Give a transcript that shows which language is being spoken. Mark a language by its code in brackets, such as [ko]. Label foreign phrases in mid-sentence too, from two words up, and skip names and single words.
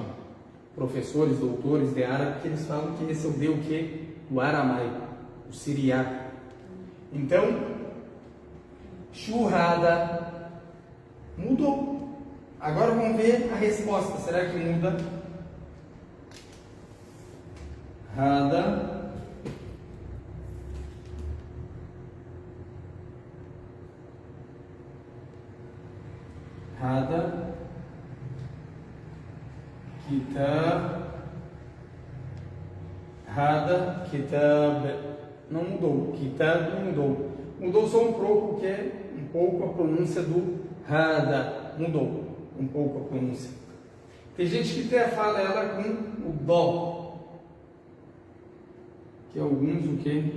[pt] Professores, doutores de árabe, que eles falam que esse é o D o que? Do aramaico, o siriaco. Então, churrada mudou. Agora vamos ver a resposta. Será que muda? [ar] هذا كتاب. هذا كتاب. [pt] Não mudou. Kitab não mudou. Mudou só um pouco, que é um pouco a pronúncia do hada. Mudou um pouco a pronúncia. Tem gente que até fala ela com o dó, que alguns o que?